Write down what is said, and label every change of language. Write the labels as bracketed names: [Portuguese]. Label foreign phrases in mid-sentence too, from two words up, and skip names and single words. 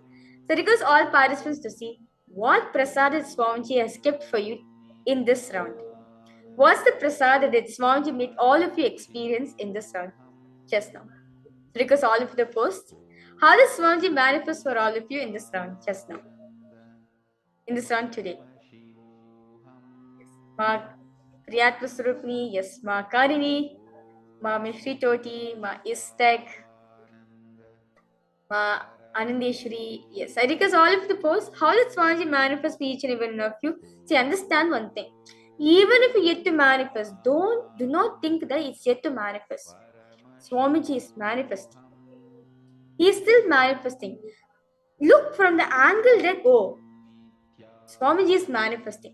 [English] So request all participants to see what prasada Swamiji has kept for you in this round. What's the prasada that Swamiji made all of you experience in this round just now? So request all of you to post. How does Swamiji manifest for all of you in this round just now? In this round today? Ma Priyatmasrupni, yes, Ma Karini, Ma Mishritoti, Ma Istek, Ma Anandeshwari, yes. I request all of you to post. How does Swamiji manifest for each and every one of you? See, understand one thing. Even if you yet to manifest, do not think that it's yet to manifest. Swamiji is manifesting. He is still manifesting. Look from the angle that, oh, Swamiji is manifesting.